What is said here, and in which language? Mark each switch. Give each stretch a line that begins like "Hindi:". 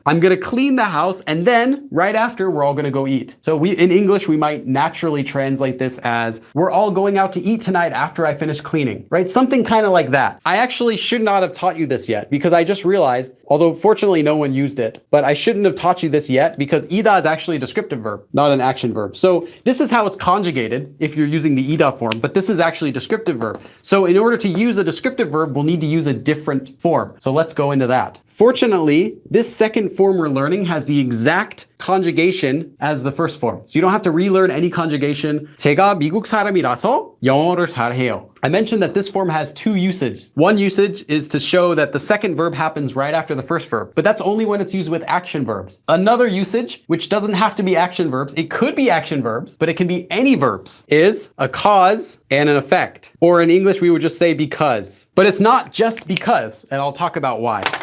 English: I'm gonna clean the house and then right after we're all gonna go eat. So in English, we might naturally translate this as we're all going out to eat tonight after I finish cleaning, right? Something kind of like that. I actually should not have taught you this yet because I just realized, although fortunately no one used it, but I shouldn't have taught you this yet because ida is actually a descriptive verb, not an action verb. So this is how it's conjugated if you're using the ida form, but this is actually a descriptive verb. So in order to use a descriptive verb, we'll need to use a different form. So let's go into that. Fortunately, this second form we're learning has the exact conjugation as the first form. So you don't have to relearn any conjugation.
Korean: 제가 미국 사람이라서 영어를 잘해요.
English: I mentioned that this form has two usages. One usage is to show that the second verb happens right after the first verb, but that's only when it's used with action verbs. Another usage, which doesn't have to be action verbs, it could be action verbs, but it can be any verbs, is a cause and an effect. Or in English, we would just say because. But it's not just because, and I'll talk about why.